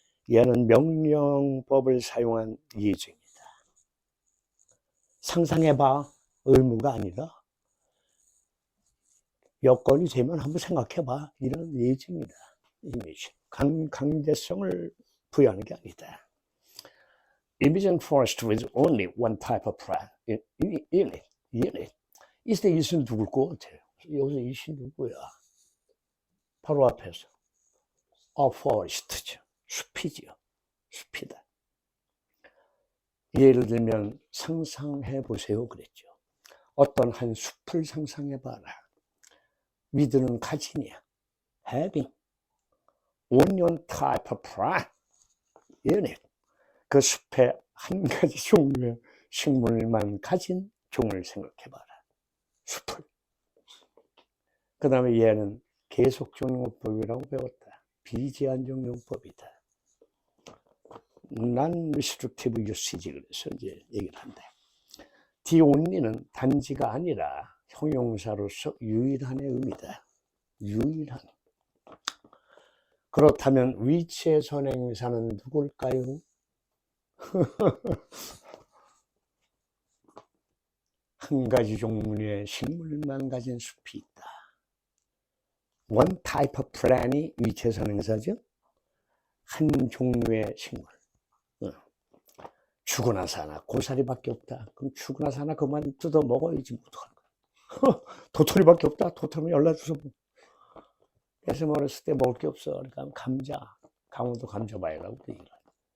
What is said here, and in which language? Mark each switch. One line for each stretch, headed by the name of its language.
Korean: 얘는 명령법을 사용한 예증이다. 상상해봐, 의무가 아니라 여건이 되면 한번 생각해봐. 이런 예증이다. 이미지. 강제성을 부여하는 게 아니다.
English: Imagine forest with only one type of plant in it.
Korean: 이때 이신 누굴 것 같아요? 여기서 이신 누구야? 바로 앞에서. forest죠. 숲이지요. 숲이다. 예를 들면 상상해 보세요 그랬죠. 어떤 한 숲을 상상해 봐라. 위드는 가진이야.
English: having only one type of plant in it.
Korean: 그 숲에 한 가지 종류의 식물만 가진 종을 생각해 봐라. 숲을. 그 다음에 얘는 계속적용법이라고 배웠다. 비제한적용법이다.
English: non-restrictive usage
Korean: 그래서 이제 얘기를 한다. the only는 단지가 아니라 형용사로서 유일한의 의미다. 유일한. 그렇다면 위치의 선행사는 누굴까요? 한 가지 종류의 식물만 가진 숲이 있다.
English: One type of plant이
Korean: 위치의 선행사죠. 한 종류의 식물. 죽어나서 하나 고사리밖에 없다. 그럼 죽어나서 하나 그만 뜯어 먹어야지 어떡할 거야. 도토리밖에 없다. 도토리면 연락주소. 그래서 어렸을 때 먹을 게 없어. 그러니까 감자. 강원도 감자바위라고 얘기를 해.